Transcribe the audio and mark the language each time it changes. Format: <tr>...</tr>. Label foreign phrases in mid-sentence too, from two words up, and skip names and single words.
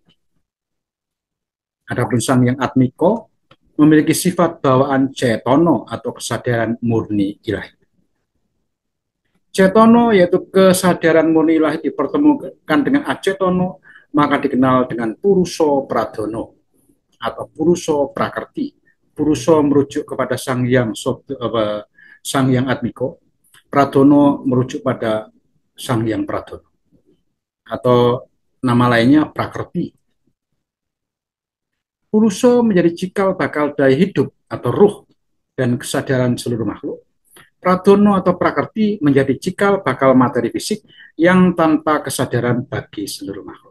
<id>Adapun Sang Hyang Atmiko memiliki sifat bawaan cetono atau kesadaran murni ilahi. Cetono yaitu kesadaran murni ilahi dipertemukan dengan acetono, maka dikenal dengan Puruso Pradono atau Puruso Prakerti. Puruso merujuk kepada Sang Hyang Atmiko, Pradono merujuk pada Sang Hyang Pradono atau nama lainnya Prakerti. Puruso menjadi cikal bakal daya hidup atau ruh dan kesadaran seluruh makhluk. Pradono atau Prakerti menjadi cikal bakal materi fisik yang tanpa kesadaran bagi seluruh makhluk.</id>